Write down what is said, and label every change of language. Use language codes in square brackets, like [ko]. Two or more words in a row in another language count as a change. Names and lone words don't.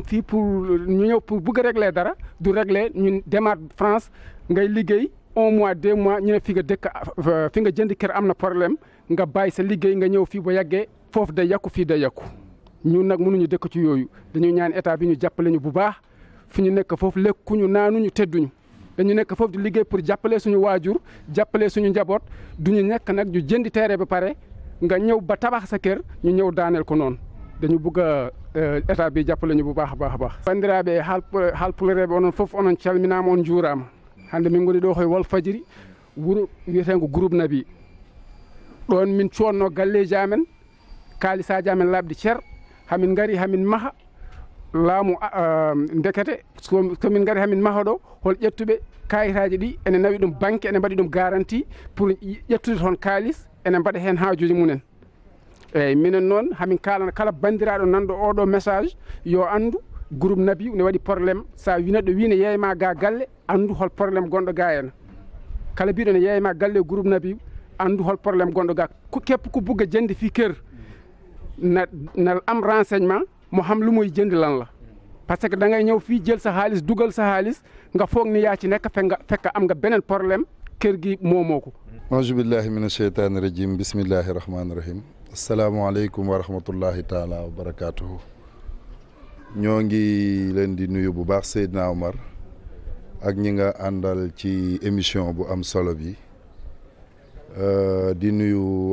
[wo] fii pour ñu ñëw pour bëgg a régler dara du régler ñun demaat France ngay liggéey 1 mois 2 mois ñu ne fi nga dëkk fi nga jënd kër am na problème nga bàyyi sa liggéey nga ñëw fii ba yàggee foofu day yàqu fii day yàqu ñun nag mënuñu dëkk ci yooyu dañu ñaan état bi ñu jàppale ñu bu baax fi ñu nekk foofu lekkuñu naanuñu tedduñu dañu nekk foofu di liggéey pour jàppale suñu waajur jàppale suñu njaboot duñu nekk nag ñu jëndi terrain ba pare nga ñëw ba tabax sa kër ñu ñëw daaneel ko noonu dañu bëgg a état bi jàppale ñu bu baax a baax a [ff] baax bandiraɓe haalpulereɓe onon fof onon calminama on juurama hande min goni ɗo koye Walfadjri wuuro wiyetengo groupe Nabi ɗon min coonno galleji amen kaalisaji amen labde ceer hamin gari hamin maaha laamu ndekete somin gari hamin maaha ɗo hol ƴettuɓe kayitaji ɗi ene nawi ɗum banque ene mbaɗi ɗum garantie pour ƴettude toon kaalis ene mbaɗa hen haajuji mumen eyyi minen noon hamin kalana kala bandiraɗo nanɗo oɗo message yo andu groupe Nabi ne waɗi probléme sa wi neɗɗo wi ne yeyma ga galle andu hol probléme gonɗo ga hen kala mbiɗo ne yeyma galle groupe Nabi andu hol probléme gonɗo ga [wo] képp ku bugg a jëndi fi kër na am renseignement mo xam lu muy jënd lan la parce que da ngay ñëw fii jël sa xaalis dugal sa xaalis nga foog ni yaa ci nekk fekk am nga beneen problème kër gi moomoo ko [ar] أعوذ بالله من الشيطان الرجيم بسم الله الرحمن الرحيم السلام عليكم ورحمة الله تعالى وبركاته [wo] ñoo ngi leen di nuyu bu baax Seydina Omar ak ñi nga àndal ci émission bu am solo bi di nuyu